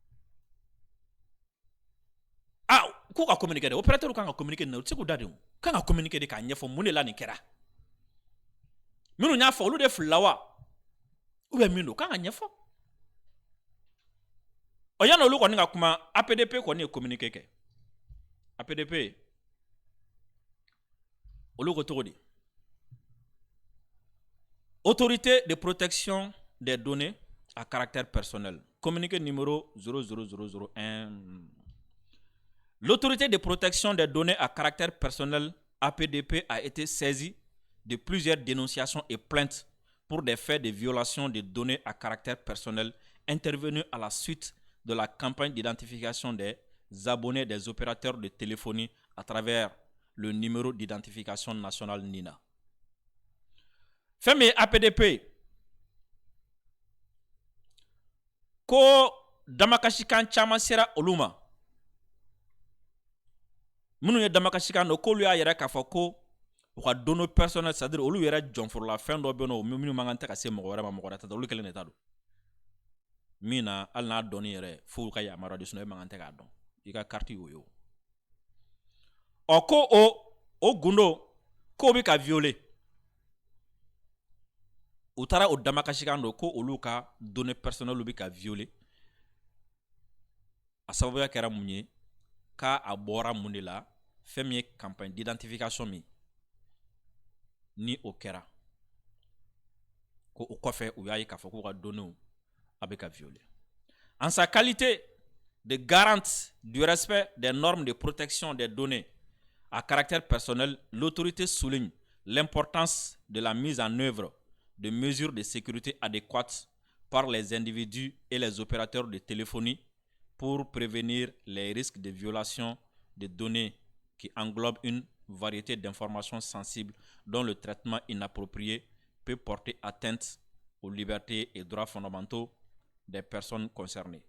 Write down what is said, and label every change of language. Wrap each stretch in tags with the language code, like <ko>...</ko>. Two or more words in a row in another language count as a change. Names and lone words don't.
<bm>k'u ka communiquer dɛ opérateur kan ka communiquer nin na u tɛ se k'u da de o kan ka communiquer de k'a ɲɛfɔ mun de la nin kɛra minnu y'a fɔ olu de filila wa</bm> <fr>ou bien</fr> <bm>min don kan ka ɲɛfɔ yanni olu kɔni ka kuma APDP kɔni ye communiqué kɛ APDP olu ko cogo di</bm> <fr>autorité de protection des données à caractère personnel communiqué numéro 00001 l'autorité de protection des données à caractère personnel APDP a été saisie de plusieurs dénonciations et plaintes pour des faits de violation des données à caractère personnel intervenus à la suite de la campagne d'identification des abonnés des opérateurs de téléphonie à travers le numéro d'identification national NINA.</fr> <bm>Femme APDP ko damakasikan caman sera olu ma minnu ye damakasikan dɔ k'olu y'a yɛrɛ k'a fɔ ko u ka</bm> <fr>données personnelles c'est-à-dire</fr> <bm>olu yɛrɛ jɔnforola fɛn dɔ bɛ yen nɔ minnu man kan tɛ ka se mɔgɔ wɛrɛ ma mɔgɔ wɛrɛ tɛ olu kelen de ta don min na hali n'a dɔnni yɛrɛ fo ka yamaruya de sinon e man kan tɛ k'a dɔn i ka carte y'o ye o ko o gundo k'o bɛ ka violer u taara o damakasikan dɔ ko olu ka</bm> <fr>données personnelles</fr> <bm>bɛ ka violer a sababuya kɛra mun ye k'a bɔra mun de la fɛn min ye</bm> <fr>campagne d'identification</fr> <bm>min ni o kɛra ko o kɔfɛ u y'a ye k'a fɔ k'u ka données a bɛ ka violer</bm> <fr>en sa qualité de garante du respect des normes de protection des données à caractère personnel, l'autorité souligne l'importance de la mise en œuvre de mesures de sécurité adéquates par les individus et les opérateurs de téléphonie pour prévenir les risques de violation des données qui englobent une variété d'informations sensibles dont le traitement inapproprié peut porter atteinte aux libertés et droits fondamentaux des personnes concernées.</fr>